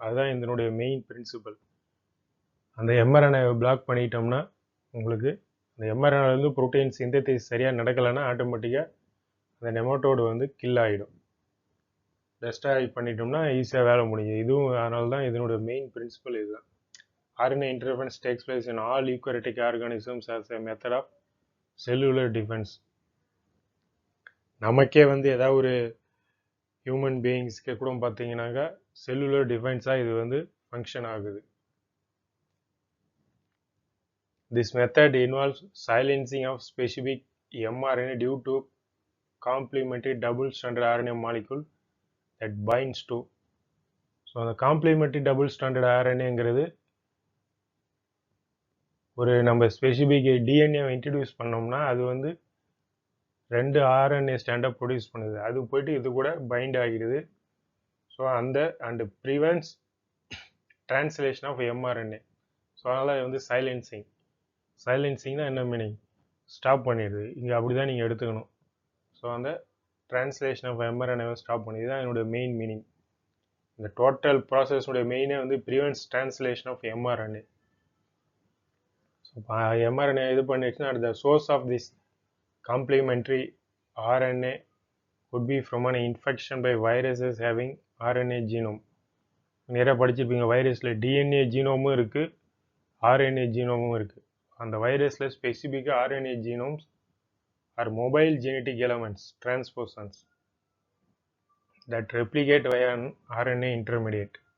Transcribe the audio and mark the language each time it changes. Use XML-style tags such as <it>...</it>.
<ta>அதுதான் இதனுடைய main principal. அந்த எம்ஆர்என்ஏவை பிளாக் பண்ணிட்டோம்னா உங்களுக்கு அந்த எம்ஆர்என்ஏலேருந்து ப்ரோட்டீன் சிந்தசிஸ் சரியாக நடக்கலைன்னா ஆட்டோமேட்டிக்காக அந்த நெமட்டோடு வந்து கில் ஆகிடும். டெஸ்ட்ராய் பண்ணிட்டோம்னா ஈஸியாக வேலை முடியும். இதுவும் அதனால தான் இதனுடைய மெயின் பிரின்சிபல் இதுதான்.</ta> <en>RNA interference takes place in all eukaryotic organisms as a method of cellular defense.</en> <ta>நமக்கே வந்து ஏதாவது ஒரு ஹியூமன் பீயிங்ஸ்க்கு கூட பார்த்தீங்கன்னாக்கா செல்லுலர் டிஃபென்ஸாக இது வந்து ஃபங்க்ஷன் ஆகுது.</ta> <en>This method involves silencing of specific mRNA due to complementary double-stranded RNA molecule that binds to.</en> <ta>So அந்த காம்ப்ளிமெண்ட்ரி டபுள் ஸ்டாண்டர்ட் ஆர்என்ஏங்கிறது ஒரு நம்ம ஸ்பெசிபிக் டிஎன்ஏவை இன்ட்ரடியூஸ் பண்ணோம்னா அது வந்து 2 ஆர்என்ஏ ஸ்டாண்டை ப்ரொடியூஸ் பண்ணுது. அது போயிட்டு இது கூட பைண்ட் ஆகிடுது. So</ta> <en>And prevents translation of mRNA.</en> <ta>So அதனால் வந்து சைலன்சிங்னா என்ன மீனிங், ஸ்டாப் பண்ணிடுது. இங்கே அப்படி தான் நீங்கள் எடுத்துக்கணும். ஸோ அந்த டிரான்ஸ்லேஷன் ஆஃப் எம்ஆர்என்ஏவை ஸ்டாப் பண்ணிது தான் என்னுடைய மெயின் மீனிங். இந்த டோட்டல் ப்ராசஸுடைய மெயினே வந்து</ta> <en>Prevents translation of mRNA. So</en> <ta>mRNA இது பண்ணிடுச்சுன்னா</ta> <en>At the source of this complementary RNA would be from an infection by viruses having RNA genome.</en> <ta>நிறைய படிச்சிருப்பீங்க, வைரஸில் டிஎன்ஏ ஜீனோமும் இருக்குது, RNA ஜீனோமும் இருக்குது. அந்த வைரஸில் ஸ்பெசிஃபிக்காக</ta> <en>RNA genomes are mobile genetic elements transposons that replicate via an RNA intermediate.</en>